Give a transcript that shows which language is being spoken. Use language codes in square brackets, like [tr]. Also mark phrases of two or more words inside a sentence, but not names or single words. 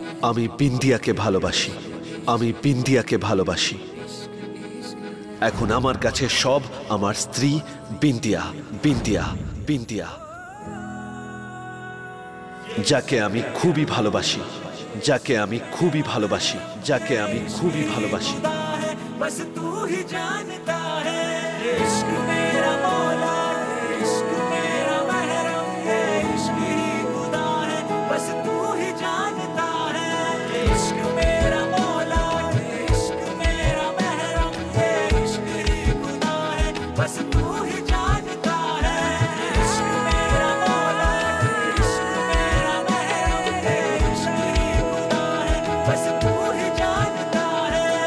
[bn] আমি বিন্দিয়াকে ভালোবাসি, আমি বিন্দিয়াকে ভালোবাসি। এখন আমার কাছে সব আমার স্ত্রী বিন্দিয়া, বিন্দিয়া, বিন্দিয়া, যাকে আমি খুবই ভালোবাসি, যাকে আমি খুবই ভালোবাসি, যাকে আমি খুবই ভালোবাসি। [hi] बस तू ही जानता है इश्क मेरा मौला, इश्क मेरा महरम है, इश्क ही खुदा है, बस तू ही जानता है इश्क मेरा मौला, इश्क मेरा महरम है, इश्क ही खुदा है, बस तू ही जानता है इश्क मेरा मौला, इश्क मेरा महरम है, इश्क ही खुदा है, बस तू ही जानता है।